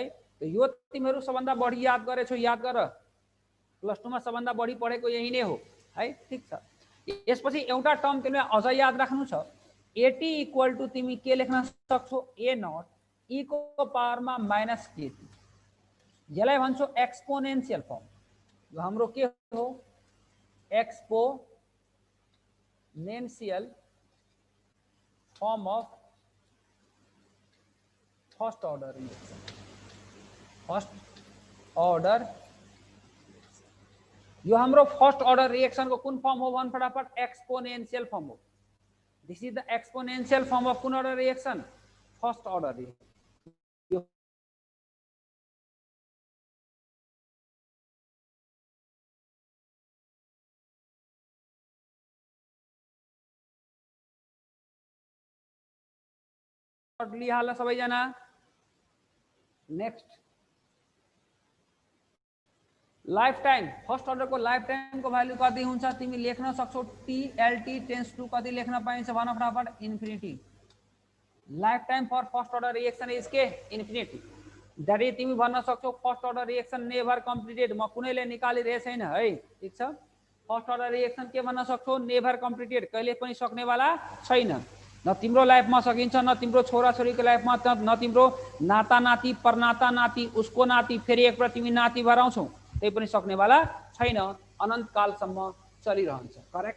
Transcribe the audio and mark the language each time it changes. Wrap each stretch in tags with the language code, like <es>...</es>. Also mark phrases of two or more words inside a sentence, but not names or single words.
<ne>त यो तिमीहरू सबभन्दा बढी याद गरेछौ, याद गर। +2 मा सबभन्दा बढी पढेको यही नै हो है। ठीक छ, यसपछि एउटा टर्म तिमीलाई अझ याद राख्नु छ,</ne> <en>at equal to</en> <ne>तिमी के लेख्न सक्छौ,</ne> <en>a naught e</en> <ne>को पावरमा</ne> <en>minus kt.</en> <ne>यसलाई भन्छौ</ne> <en>exponential form.</en> <ne>यो हाम्रो के हो,</ne> <en>exponential form of first order reaction. first order</en> <ne>यो हाम्रो</ne> <en>first order reaction</en> <ne>को कुन फॉर्म हो वन फटाफट</ne> <en>exponential form</en> <ne>हो।</ne> <en>this is the exponential form of कुन order reaction first order reaction.</en> <ne>लिहाल सबैजना</ne> <en>next life time first order</en> <ne>को</ne> <en>life time</en> <ne>को भ्यालु कति हुन्छ तिमी लेख्न सक्छौ</ne> <en>t tends to</en> <ne>कति लेख्न पाइन्छ भन फटाफट इन्फिनिटी।</ne> <en>life time for first order reaction is के इन्फिनिटी। that is</en> <ne>तिमी भन्न सक्छौ</ne> <en>first order reaction never completed.</en> <ne>म कुनैले निकालिरहेको छैन है ठीक छ।</ne> <en>first order reaction</en> <ne>के भन्न सक्छौ</ne> <en>never completed</en> <ne>कहिले पनि सक्नेवाला छैन। न तिम्रो लाइफमा सकिन्छ न तिम्रो छोराछोरीको लाइफमा न तिम्रो नाता नाति परनाता नाति उसको नाति फेरि एकपल्ट तिमी नाति भएर आउँछौ त्यही पनि सक्नेवाला छैन अनन्त कालसम्म चलिरहन्छ। करेक्ट।</ne>